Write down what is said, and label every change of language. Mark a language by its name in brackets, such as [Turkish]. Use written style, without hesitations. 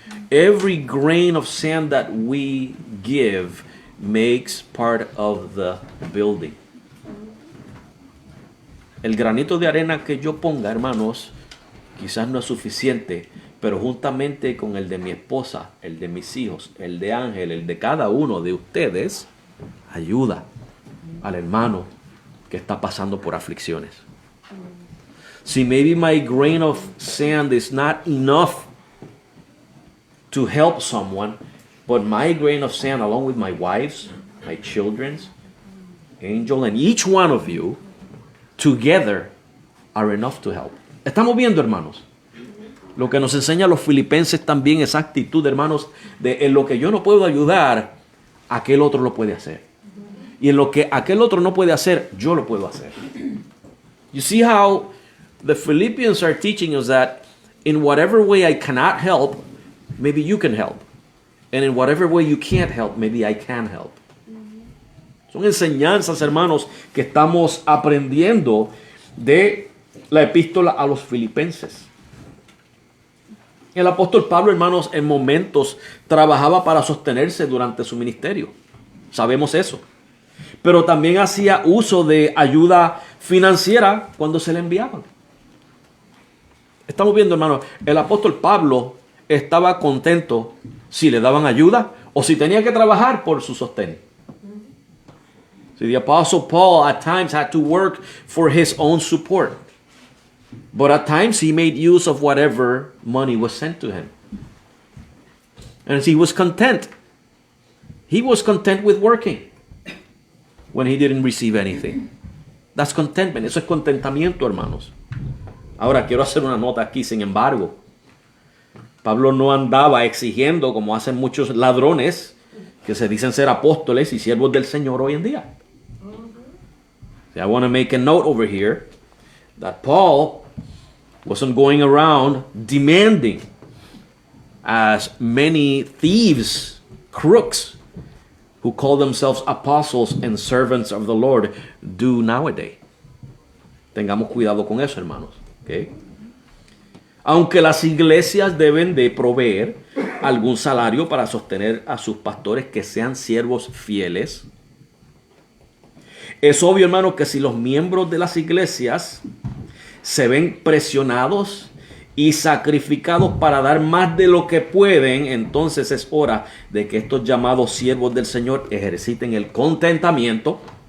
[English] Every grain of sand that we give makes part of the building. [Spanish] El granito de arena que yo ponga, hermanos, quizás no es suficiente, pero juntamente con el de mi esposa, el de mis hijos, el de Ángel, el de cada uno de ustedes, ayuda al hermano que está pasando por aflicciones. [English] See, maybe my grain of sand is not enough to help someone, but my grain of sand, along with my wife's, my children's, Angel, and each one of you, together are enough to help. [Spanish] Estamos viendo, hermanos, lo que nos enseña a los filipenses también, esa actitud, hermanos, de en lo que yo no puedo ayudar, aquel otro lo puede hacer. Y en lo que aquel otro no puede hacer, yo lo puedo hacer. [English] You see how the Philippians are teaching us that in whatever way I cannot help, maybe you can help. And in whatever way you can't help, maybe I can help. [Spanish] Son enseñanzas, hermanos, que estamos aprendiendo de la epístola a los filipenses. El apóstol Pablo, hermanos, en momentos trabajaba para sostenerse durante su ministerio. Sabemos eso. Pero también hacía uso de ayuda financiera cuando se le enviaban. Estamos viendo, hermanos, el apóstol Pablo estaba contento si le daban ayuda o si tenía que trabajar por su sostén. [English] So the apostle Paul at times had to work for his own support. But at times he made use of whatever money was sent to him. And he was content. He was content with working when he didn't receive anything. That's contentment. [Spanish] Eso es contentamiento, hermanos. Ahora quiero hacer una nota aquí, sin embargo. Pablo no andaba exigiendo, como hacen muchos ladrones, que se dicen ser apóstoles y siervos del Señor hoy en día. [English] I want to make a note over here that Paul wasn't going around demanding as many thieves, crooks, who call themselves apostles and servants of the Lord do nowadays. [Spanish] Tengamos cuidado con eso, hermanos. Okay? Aunque las iglesias deben de proveer algún salario para sostener a sus pastores que sean siervos fieles, es obvio, hermano, que si los miembros de las iglesias se ven presionados y sacrificados para dar más de lo que pueden, entonces es hora de que estos llamados siervos del Señor ejerciten el contentamiento